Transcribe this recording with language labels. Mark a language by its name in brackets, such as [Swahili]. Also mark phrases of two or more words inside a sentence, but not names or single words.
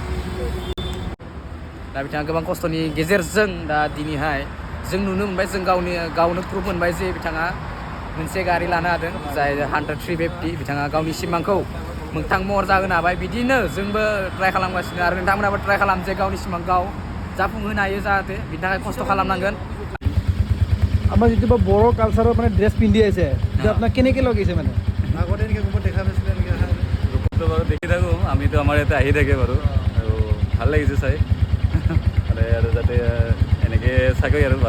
[Bodo] दा बिथाङा गोबां खस्थ'नि गेजेरजों दा दिनैहाय जों नुनो मोनबाय जों गावनो प्रुफ मोनबाय जे बिथाङा मोनसे गारि लानो हादों जाय हान्टार 350 बिथाङा गावनि सिमांखौ मोगथां महर जाहोनो हाबाय बिदिनो जोंबो ट्राइ खालामगासिनो आरो नोंथांमोनाबो ट्राइ खालाम जे गावनि सिमां गाव जाफुंहोनो हायो जाहाथे बिनि थाखाय खस्थ' खालामनांगोन [Assamese] আমাৰ যিটো বড়ো কালচাৰৰ মানে ড্ৰেছ পিন্ধি আছে সেইটো আপোনাক কেনেকৈ লগাইছে মানে আগতে এনেকৈ ক'ৰবাত দেখা পাইছিলে এনেকৈ গ্ৰুপতো বাৰু দেখি থাকোঁ আমিতো আমাৰ ইয়াতে আহি থাকে বাৰু আৰু ভাল লাগিছে চাই মানে আৰু যাতে এনেকৈ চাগৈ আৰু ভালে